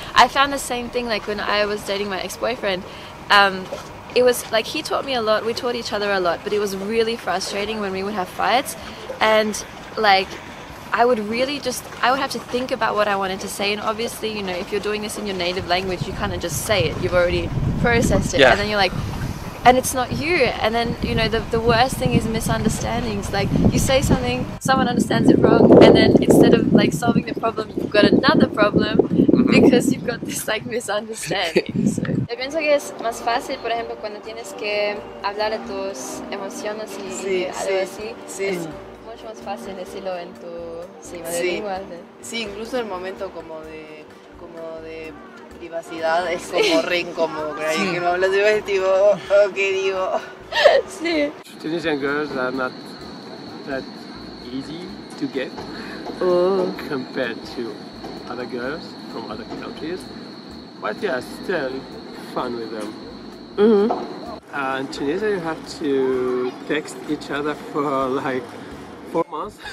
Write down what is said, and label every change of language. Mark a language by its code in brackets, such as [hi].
[en] I found the same thing like when I was dating my ex-boyfriend. It was like he taught me a lot, we taught each other a lot, but it was really frustrating when we would have fights and like I would have to think about what I wanted to say, and obviously, you know, if you're doing this in your native language, you kind of just say it, you've already processed it, and then you're like, and it's not you, and then, you know, the worst thing is misunderstandings. Like you say something, someone understands it wrong, and then instead of like solving the problem, you've got another problem because you've got this like misunderstanding. So. [es] Yo pienso que es más fácil, por ejemplo, cuando tienes que hablar de tus emociones y algo así. Sí. Es mucho más fácil decirlo en tu madre lengua. Sí, incluso el momento como de privacidad es como re incómodo, pero alguien que me habla de es tipo, ¿qué digo? Sí. [en] Tunisian girls are not that easy to get compared to other girls from other countries, but yeah, still fun with them. In Tunisia you have to text each other for like 4 months.